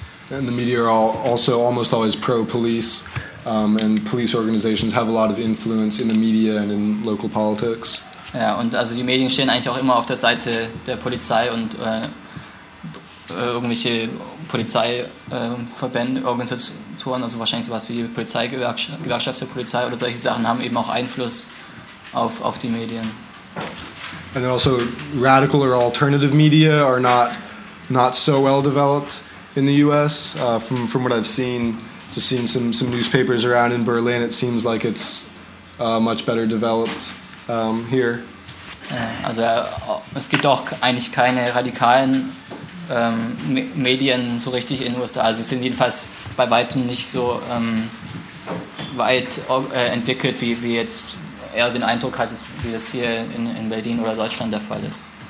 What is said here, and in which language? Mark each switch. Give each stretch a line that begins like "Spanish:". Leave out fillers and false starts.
English: And the media are also almost always pro-police, and police organizations have a lot of influence in the media and in local politics.
German: Ja, und also die Medien stehen eigentlich auch immer auf der Seite der Polizei und irgendwelche Polizeiverbände, Organisationen, also wahrscheinlich sowas wie die Gewerkschaft der Polizei oder solche Sachen, haben eben auch Einfluss auf die Medien.
English: And then also radical or alternative media are not not so well developed in the U.S. From what I've seen, just seeing some newspapers around in Berlin, it seems like it's much better developed here.
German: Also es gibt auch eigentlich keine radikalen Medien so richtig in den USA. Also es sind jedenfalls bei weitem nicht so weit entwickelt, wie jetzt eher den Eindruck hat, wie das hier in Berlin oder Deutschland der Fall ist.